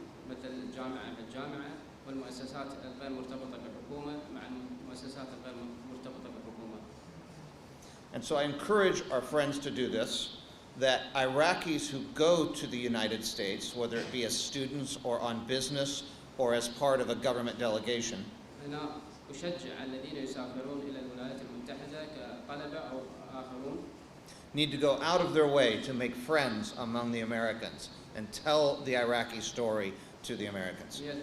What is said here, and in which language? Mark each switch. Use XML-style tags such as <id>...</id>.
<ar>مثل جامعة بالجامعة والمؤسسات الغير مرتبطة بالحكومة مع المؤسسات الغير مرتبطة بالحكومة.</ar> <en>And so I encourage our friends to do this, that Iraqis who go to the United States, whether it be as students or on business or as part of a government delegation,</en> <ar>أنا أشجع الذين يسافرون إلى الولايات المتحدة كطلبة أو آخرون</ar> <en>need to go out of their way to make friends among the Americans and tell the Iraqi story to the Americans.</en>